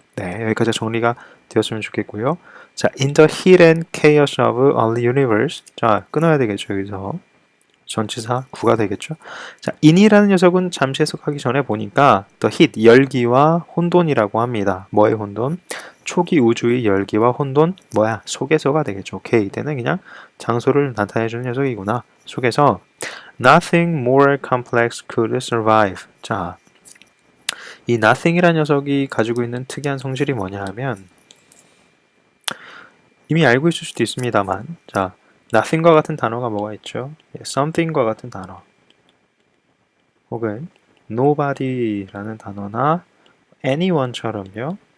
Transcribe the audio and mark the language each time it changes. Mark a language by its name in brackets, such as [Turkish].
[Korean] 네, 여기까지 정리가 되었으면 좋겠고요. [English] 자, in the heat and chaos of early universe. [Korean] 자, 끊어야 되겠죠, 여기서. 전치사 구가 되겠죠. 자, in이라는 녀석은 잠시 해석하기 전에 보니까 the heat, 열기와 혼돈이라고 합니다. 뭐의 혼돈? 초기 우주의 열기와 혼돈, 속에서가 되겠죠. 오케이, 이때는 그냥 장소를 나타내주는 녀석이구나. 속에서 [English] nothing more complex could survive. [Korean] 자, 이 nothing이라는 녀석이 가지고 있는 특이한 성질이 뭐냐 하면 이미 알고 있을 수도 있습니다만, 자, nothing과 같은 단어가 뭐가 있죠? something과 같은 단어, 혹은 nobody라는 단어나 anyone처럼요.